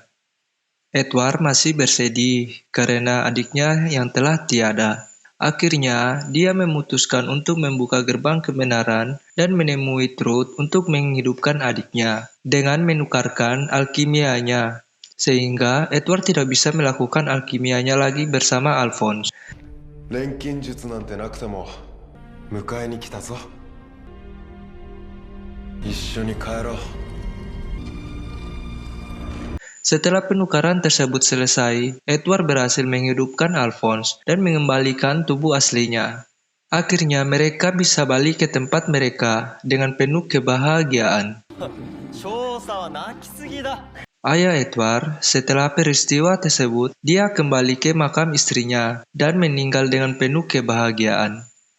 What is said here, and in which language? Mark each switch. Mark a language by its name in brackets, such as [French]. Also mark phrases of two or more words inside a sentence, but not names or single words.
[Indonesian] Edward masih bersedih karena adiknya yang telah tiada. Akhirnya, dia memutuskan untuk membuka gerbang kebenaran dan menemui Truth untuk menghidupkan adiknya dengan menukarkan alkimianya, sehingga Edward tidak bisa melakukan alkimianya lagi bersama Alphonse. [Japanese] 錬金術なんてなくても迎えに来たぞ一緒に帰ろう [Indonesian] Setelah penukaran tersebut selesai, Edward berhasil menghidupkan Alphonse dan mengembalikan tubuh aslinya. Akhirnya mereka bisa balik ke tempat mereka dengan penuh kebahagiaan. Ayah Edward, setelah peristiwa tersebut, dia kembali ke makam istrinya dan meninggal dengan penuh kebahagiaan.